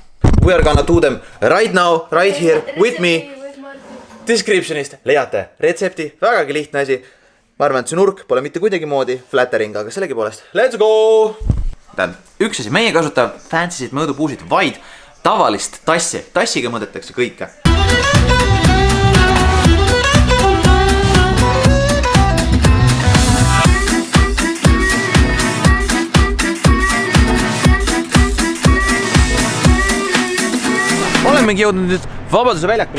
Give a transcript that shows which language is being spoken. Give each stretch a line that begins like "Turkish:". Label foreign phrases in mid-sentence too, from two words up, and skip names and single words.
English: We are gonna do them right now, right here, with me.
Estonian: Descriptionist leiate retsepti, vägagi lihtne asi. Ma arvan, et see nurk pole mitte kuidagi moodi flattering, aga sellegi poolest.
English: Let's go!
Estonian: Tähendab, üks asi, meie kasutab fancysid mõõdupuusid, vaid tavalist tassi. Tassiga mõõdetakse kõike. Olemegi jõudnud nüüd Vabaduse väljakule.